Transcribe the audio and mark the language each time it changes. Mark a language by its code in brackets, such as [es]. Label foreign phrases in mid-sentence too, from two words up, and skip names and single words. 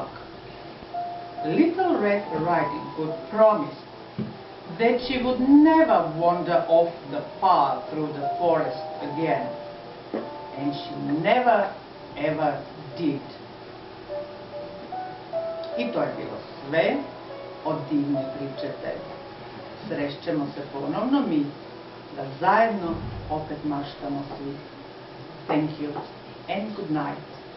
[en] Little Red Riding Hood promised that she would never wander off the path through the forest again, and she never ever did. [hr] I to je bilo sve od divne pričete. Srećemo se ponovno mi, da zajedno opet maštamo svi. [en] Thank you and good night.